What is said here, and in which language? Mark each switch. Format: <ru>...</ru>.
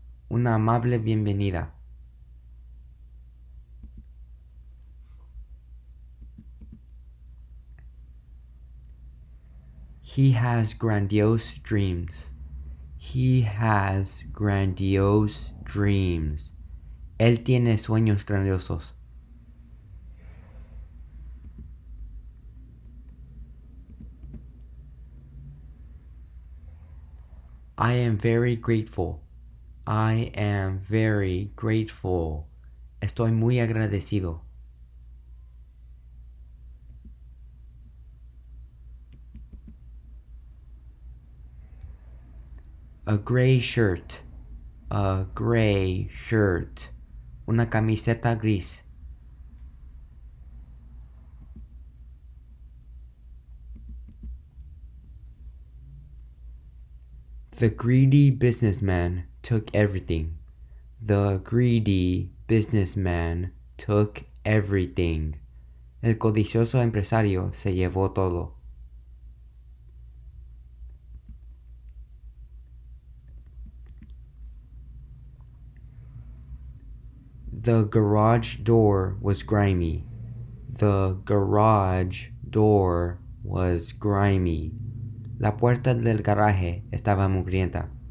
<es>Una amable bienvenida.</es> <en>He has grandiose dreams. He has grandiose dreams.</en> <es>Él tiene sueños grandiosos.</es> <en>I am very grateful. I am very grateful.</en> <es>Estoy muy agradecido.</es> <en>A gray shirt. A gray shirt.</en> <es>Una camiseta gris.</es> <en>The greedy businessman took everything. The greedy businessman took everything.</en> <es>El codicioso empresario se llevó todo.</es> <en>The garage door was grimy. The garage door was grimy.</en> <es>La puerta del garaje estaba mugrienta.</es>